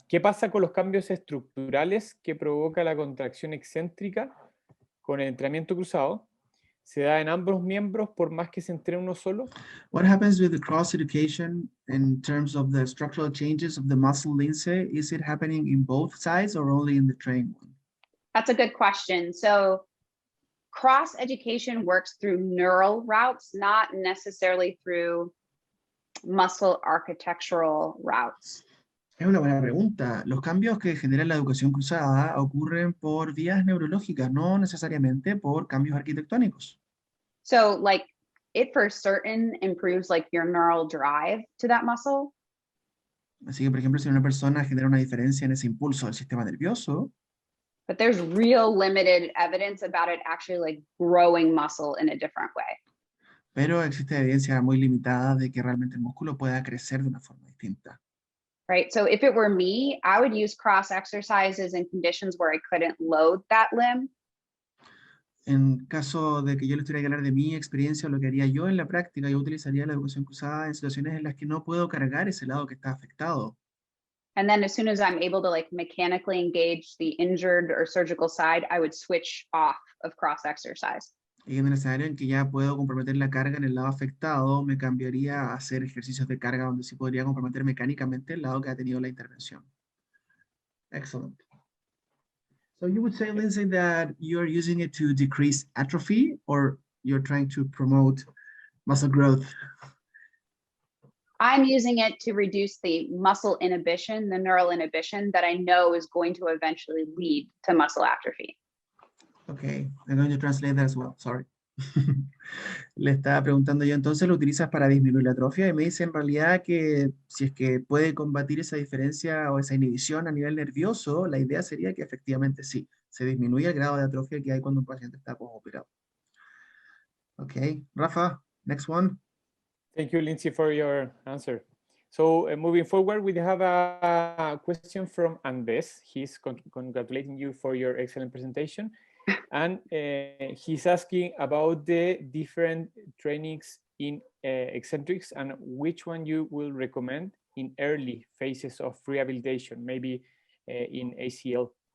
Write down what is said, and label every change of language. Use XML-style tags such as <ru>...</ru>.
<es>¿Qué pasa con los cambios estructurales que provoca la contracción excéntrica con el entrenamiento cruzado? ¿Se da en ambos miembros por más que se entrene uno solo?</es> <en>What happens with the cross education in terms of the structural changes of the muscle, Lindsay? Is it happening in both sides or only in the trained one? That's a good question. So cross education works through neural routes, not necessarily through muscle architectural routes.</en> <es>Es una buena pregunta. Los cambios que genera la educación cruzada ocurren por vías neurológicas, no necesariamente por cambios arquitectónicos.</es> <en>So like it for certain improves like your neural drive to that muscle.</en> <es>Así que, por ejemplo, si una persona genera una diferencia en ese impulso del sistema nervioso,</es> <en>but there's real limited evidence about it actually like growing muscle in a different way.</en> <es>Pero existe evidencia muy limitada de que realmente el músculo pueda crecer de una forma distinta.</es> <en>Right. So if it were me, I would use cross exercises in conditions where I couldn't load that limb.</en> <es>En caso de que yo les tuviera que hablar de mi experiencia, lo que haría yo en la práctica, yo utilizaría la educación cruzada en situaciones en las que no puedo cargar ese lado que está afectado.</es> <en>And then as soon as I'm able to like mechanically engage the injured or surgical side, I would switch off of cross exercise.</en> <es>Y en el escenario en que ya puedo comprometer la carga en el lado afectado, me cambiaría a hacer ejercicios de carga donde sí podría comprometer mecánicamente el lado que ha tenido la intervención.</es> <en>Excellent. So you would say, Lindsay, that you're using it to decrease atrophy, or you're trying to promote muscle growth? I'm using it to reduce the muscle inhibition, the neural inhibition that I know is going to eventually lead to muscle atrophy. Okay, I'm going to translate that as well, sorry.</en> <es>Le estaba preguntando yo, entonces lo utilizas para disminuir la atrofia, y me dice en realidad que si es que puede combatir esa diferencia o esa inhibición a nivel nervioso, la idea sería que efectivamente sí, se disminuye el grado de atrofia que hay cuando un paciente está postoperado.</es> <en>Okay, Rafa, next one. Thank you, Lindsay, for your answer. So moving forward, we have a question from Nmes. He's congratulating you for your excellent presentation. And he's asking about the different trainings in eccentrics and which one you will recommend in early phases of rehabilitation, maybe in ACL.</en>